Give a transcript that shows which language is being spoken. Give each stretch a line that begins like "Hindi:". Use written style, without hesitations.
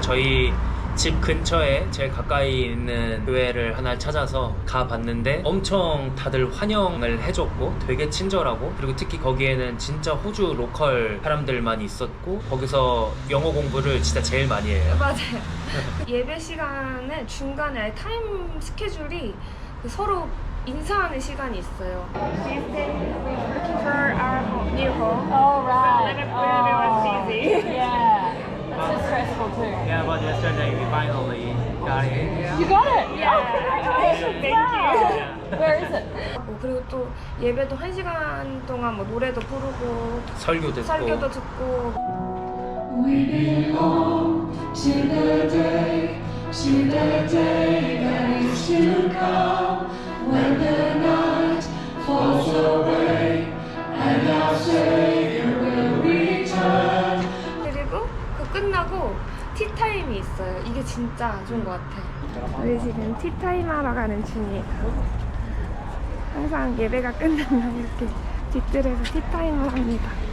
Korean: 저희 집 근처에 제일 가까이 있는 교회를 하나 찾아서 가봤는데 엄청 다들 환영을 해줬고 되게 친절하고, 그리고 특히 거기에는 진짜 호주 로컬 사람들만 있었고 거기서 영어 공부를 진짜 제일 많이 해요. 맞아요. 예배 시간에 중간에 아예 타임 스케줄이 서로 인사하는 시간이 있어요.
English: She's looking for our new home. Oh right. So whenever it was busy. Yeah. That's so stressful too. Yeah, but yesterday we finally got it. You got it. Yeah. Thank you. Where is it?
Korean: 그리고 또 예배도 1시간 동안 뭐 노래도 부르고 설교 듣고. 설교도 듣고.
English: We belong to the day that is to come, when the night falls away and our Savior will return.
Korean: 그리고 그 끝나고 티타임이 있어요. 이게 진짜 좋은 것 같아요. 우리 지금 티타임 하러 가는 중이에요. 항상 예배가 끝나면 이렇게 뒤뜰에서 티타임을 합니다.